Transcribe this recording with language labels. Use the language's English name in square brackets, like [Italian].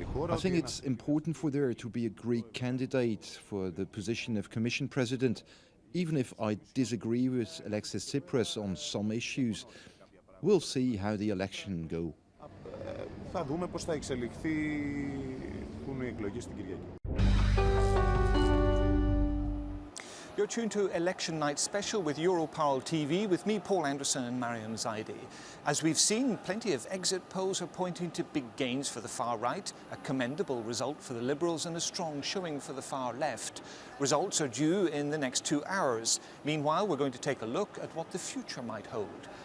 [English] I think it's important for there to be a Greek candidate for the position of Commission President, even if I disagree with Alexis Tsipras on some issues. We'll see how the election go. [Greek] Θα δούμε πώς θα εξελιχθούν οι εκλογές στην Κυριακή. [English] You're tuned to Election Night Special with Europarl TV, with me, Paul Anderson, and Mariam Zaidi. As we've seen, plenty of exit polls are pointing to big gains for the far right, a commendable result for the Liberals, and a strong showing for the far left. Results are due in the next 2 hours. Meanwhile, we're going to take a look at what the future might hold.